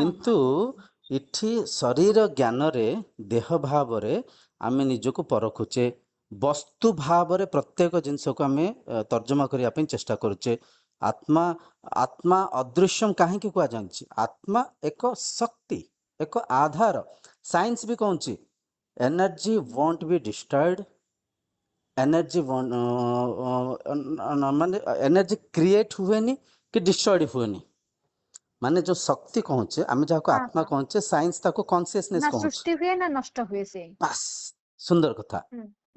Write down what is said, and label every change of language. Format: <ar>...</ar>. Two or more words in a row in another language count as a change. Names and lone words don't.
<or>କିନ୍ତୁ ଏଠି ଶରୀର ଜ୍ଞାନରେ, ଦେହ ଭାବରେ ଆମେ ନିଜକୁ ପରଖୁଛେ, ବସ୍ତୁ ଭାବରେ ପ୍ରତ୍ୟେକ ଜିନିଷକୁ ଆମେ ତର୍ଜମା କରିବା ପାଇଁ ଚେଷ୍ଟା କରୁଛେ। ଆତ୍ମା ଅଦୃଶ୍ୟମ କାହିଁକି କୁହାଯାଉଛି? ଆତ୍ମା ଏକ ଶକ୍ତି, ଏକ ଆଧାର। ସାଇନ୍ସ ବି କହୁଛି</or> <en>energy won't be destroyed,</en> <or>ଏନର୍ଜି ମାନେ</or> <en>energy create</en> <or>ହୁଏନି କି ଡିଷ୍ଟ୍ରଏଡ ହୁଏନି। ମାନେ ଯୋଉ ଶକ୍ତି କହୁଛେ ଆମେ ଯାହାକୁ ହଁ ଆତ୍ମା ହଁ କହୁଛେ, ସାଇନ୍ସ ତାକୁ କନସିୟସନେସ୍ ନା କହୁଛି। ସୃଷ୍ଟି ହୁଏ ନା ନଷ୍ଟ ହୁଏ ସେ। ବାସ୍, ସୁନ୍ଦର କଥା। ହୁଁ ହୁଁ</or>